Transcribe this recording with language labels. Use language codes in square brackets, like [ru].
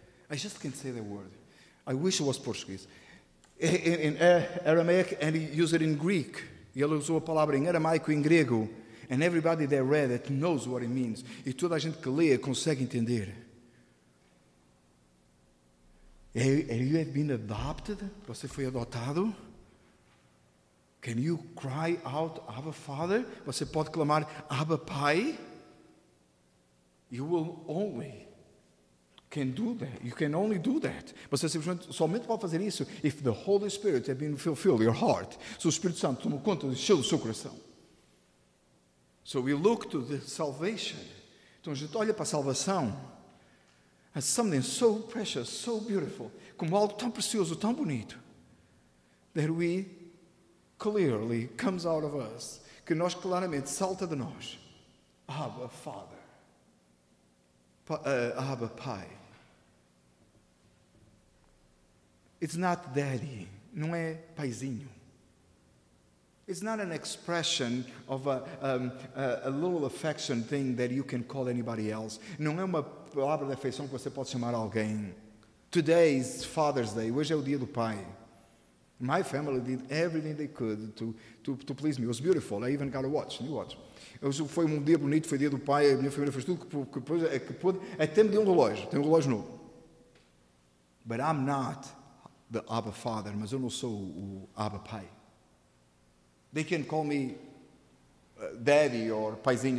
[en] I just can't say the word. I wish it was Portuguese. In Aramaic, and he used it in Greek. [pt] E ele usou a palavra em aramaico e em grego. [en] And everybody that read it knows what it means. [pt] E toda a gente que lê consegue entender. [en] And you have been adopted? [pt] Você foi adotado? [en] Can you cry out, Abba Father? [pt] Você pode clamar, Abba Pai? [en] You will only can do that. You can only do that. [pt] Você somente pode fazer isso [en] if the Holy Spirit has been fulfilled your heart. [pt] Se o Espírito Santo tomou conta do seu coração. [en] So we look to the salvation. [pt] Então a gente olha para a salvação [en] as something so precious, so beautiful, [pt] como algo tão precioso, tão bonito, [en] that we clearly comes out of us, [pt] que nós claramente salta de nós. [en] Abba Father. [pt] Abba Pai. [en] It's not daddy. [pt] Não é paizinho. [en] It's not an expression of a little affection thing that you can call anybody else. [pt] Não é uma palavra de afeição que você pode chamar alguém. [en] Today is Father's Day. [pt] Hoje é o dia do pai. [en] My family did everything they could to please me. It was beautiful. I even got a watch, new watch. [pt] Foi um dia bonito, foi dia do pai. A minha família fez tudo que pôde. Até me deu um relógio. Tem um relógio novo. [en] But I'm not the Abba Father. [pt] Mas eu não sou o Abba Pai. [en] They can call me daddy or paizinho.